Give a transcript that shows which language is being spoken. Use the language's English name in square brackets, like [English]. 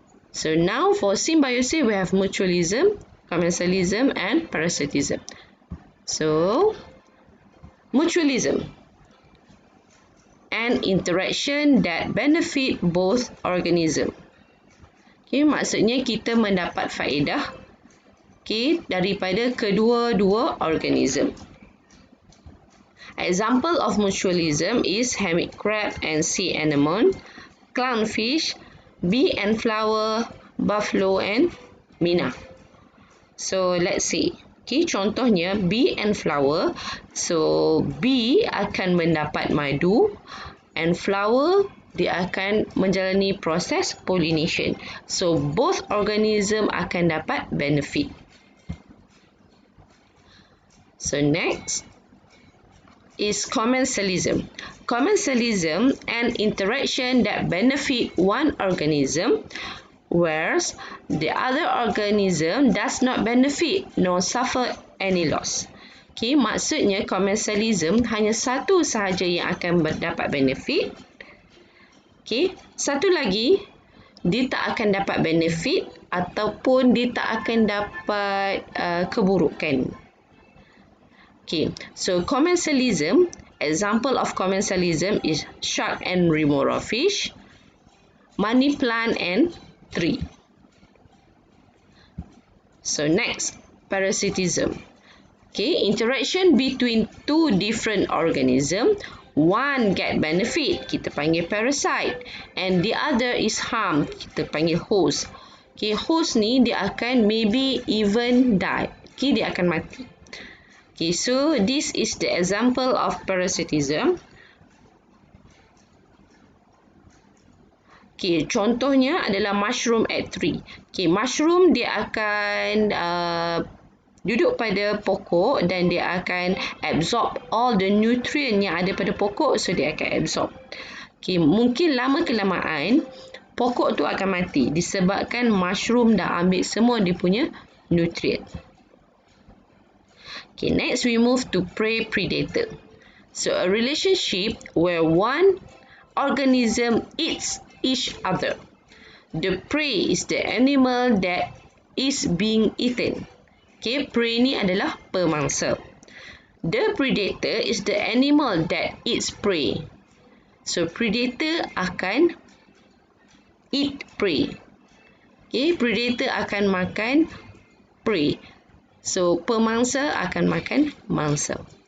[English] So now for symbiosis, we have mutualism, commensalism, and parasitism. So, mutualism, an interaction that benefit both organism. [Malay] Maksudnya kita mendapat faedah daripada kedua-dua organism. [English] Example of mutualism is hermit crab and sea anemone, clownfish, bee and flower, buffalo and minnow. So let's see. Contohnya bee and flower. [Malay] So bee akan mendapat madu and flower dia akan menjalani proses pollination. [English] So both organism [Malay] akan dapat [English] benefit. So next is commensalism. Commensalism, an interaction that benefit one organism, whereas the other organism does not benefit nor suffer any loss. [Malay] Maksudnya commensalism hanya satu sahaja yang akan dapat benefit. Satu lagi dia tak akan dapat benefit ataupun dia tak akan dapat keburukan. [English] So commensalism, example of commensalism is shark and remora fish, money plant and tree. So next, parasitism. Interaction between two different organisms. One get benefit, [Malay] kita panggil [English] parasite, and the other is harm, kita panggil host. [Malay] Host ni dia akan [English] maybe even die. [Malay] Dia akan mati. [English] So this is the example of parasitism. [Malay] Contohnya adalah [English] mushroom at tree. [Malay] Mushroom dia akan duduk pada pokok dan dia akan [English] absorb all the nutrient [Malay] yang ada pada pokok, so dia akan absorb. Mungkin lama kelamaan pokok tu akan mati disebabkan mushroom dah ambil semua dia punya nutrient. [English] Next we move to prey-predator. So a relationship where one organism eats each other. The prey is the animal that is being eaten. [Malay] Prey ni adalah pemangsa. [English] The predator is the animal that eats prey. So predator akan eat prey. [Malay] Predator akan makan prey. So pemangsa akan makan mangsa.